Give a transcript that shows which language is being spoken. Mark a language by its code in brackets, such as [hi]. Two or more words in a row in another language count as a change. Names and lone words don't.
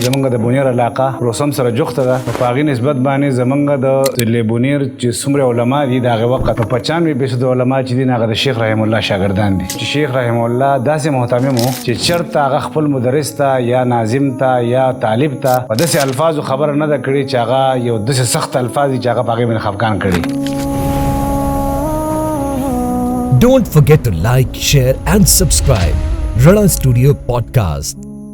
[ps] زمونږ د بونیر علاقه روسم سره جوخته ده، په هغې نسبت باندې زمونږ د ضلع بونیر چې څومره علما دي د هغې وخت په 95% علما چې دي هغه د شیخ رحم الله شاګردان دي، چې شیخ رحم الله داسې محتمم و چې چېرته هغه خپل مدرس ته یا ناظم ته یا طالب ته په داسې الفاظو خبره نه ده کړې چې هغه یو داسې سخت الفاظ دي چې هغه په هغې باندې خفګان کړي. [en] Don't forget to like, share and subscribe. Rana Studio Podcast.